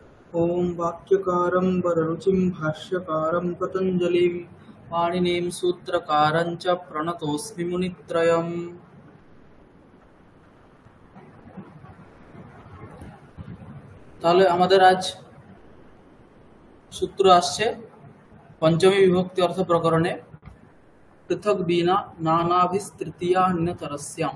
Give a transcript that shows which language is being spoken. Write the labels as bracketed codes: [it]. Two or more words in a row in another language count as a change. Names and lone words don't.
[sa] ॐ वाक्यकारं वररुचिं भाष्यकारं पतञ्जलिं पाणिनिं सूत्रकारं च प्रणतोऽस्मि मुनित्रयम्। [bn] তাহলে আমাদের আজ সূত্র আসছে পঞ্চমী বিভক্তি অর্থ প্রকরণে [sa] পৃথক বিনা নানাভিস্তৃতীয়ান্যতরস্যাম।